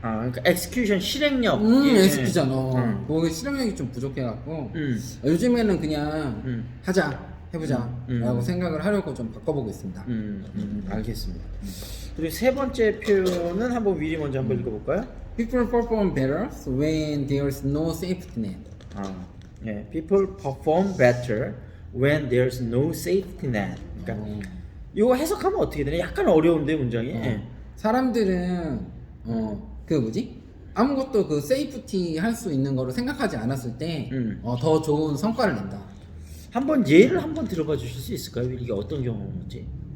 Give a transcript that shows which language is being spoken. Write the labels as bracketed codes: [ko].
[ko] 그러니까 엑스큐션 실행력. SP잖아. 그거 실행력이 좀 부족해갖고 요즘에는 그냥 해보자 라고 생각을 하려고 좀 바꿔보고 있습니다. 알겠습니다. 그리고 세 번째 표현은 한번 윌이 먼저 한번 읽어볼까요? [en] People perform better when there's no safety net. People perform better when there's no safety net. [ko] 그러니까 이거 해석하면 어떻게 되나? 약간 어려운데 문장이. 사람들은 그 뭐지? 아무것도 그 세이프티 할 수 있는 거를 생각하지 않았을 때 더 좋은 성과를 낸다. 한번 예를 한번 들어봐 주실 수 있을까요? 이게 어떤 경험인지?